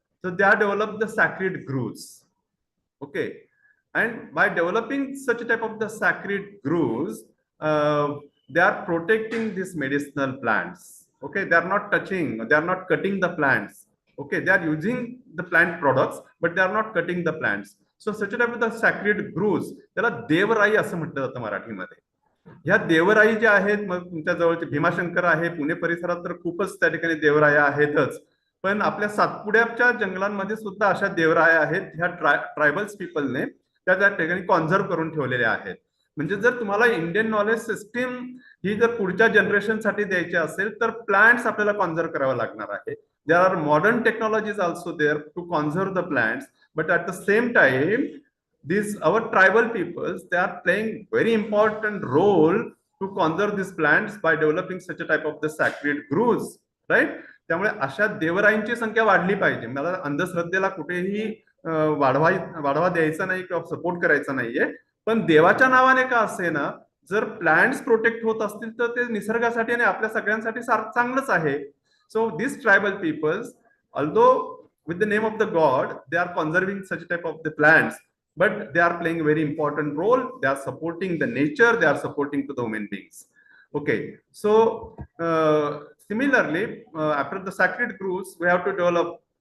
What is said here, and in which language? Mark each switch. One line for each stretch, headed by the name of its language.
English: So they are developed the sacred groves, okay, and by developing such a type of the sacred groves, they are protecting these medicinal plants. Okay, they are not touching, they are not cutting the plants. Okay, they are using the plant products, but they are not cutting the plants. So such a type of the sacred groves,
Marathi: त्याला देवराई असं म्हटलं जातं मराठीमध्ये. ह्या देवराई ज्या आहेत, मग तुमच्या जवळचे भीमाशंकर आहे, पुणे परिसरात तर खूपच त्या ठिकाणी देवराया आहेतच, पण आपल्या सातपुड्याच्या जंगलांमध्ये सुद्धा अशा देवराया आहेत. ह्या ट्रायबल्स पीपलने त्या ठिकाणी कॉन्झर्व करून ठेवलेल्या आहेत. म्हणजे जर तुम्हाला इंडियन नॉलेज सिस्टीम ही जर पुढच्या जनरेशनसाठी द्यायची असेल तर प्लांट्स आपल्याला कॉन्झर्व करावं लागणार आहे.
English: There are modern technologies also there to conserve the plants, but at the same time these our tribal peoples, they are playing very important role to conserve these plants by developing such a type of the sacred groves, right?
Marathi: त्यामुळे अशा देवराईंची संख्या वाढली पाहिजे. मला अंधश्रद्धेला कुठेही वाढवा द्यायचा नाही किंवा सपोर्ट करायचा नाहीये, पण देवाच्या नावाने का असेना जर प्लांट्स प्रोटेक्ट होत असतील तर ते निसर्गासाठी आणि आपल्या सगळ्यांसाठी चांगलंच आहे.
English: So this tribal peoples, although with the name of the god, they are conserving such type of the plants, but they are playing a very important role. They are supporting the nature, they are supporting to the human beings. Okay, so similarly, after the sacred groves, we have to develop.